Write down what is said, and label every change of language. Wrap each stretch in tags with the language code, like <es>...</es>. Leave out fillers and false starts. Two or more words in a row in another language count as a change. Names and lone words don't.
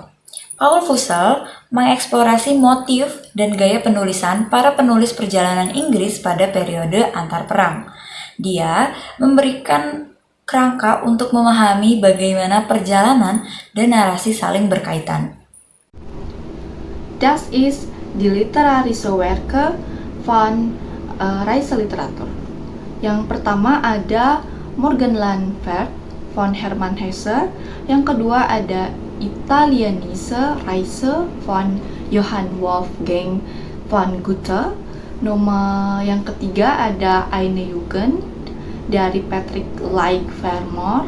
<id>Paul Fussell mengeksplorasi motif dan gaya penulisan para penulis perjalanan Inggris pada periode antar perang. Dia memberikan kerangka untuk memahami bagaimana perjalanan dan narasi saling berkaitan.</id> <de>Das ist die literarische Werke von Reiseliteratur.</de> <id>Yang pertama ada Morgenland Fahrt von Hermann Hesse. Yang kedua ada Italienische Reise von Johann Wolfgang von Goethe. Nomor yang ketiga ada Eine Jugend dari Patrick Leigh-Fermor.</id>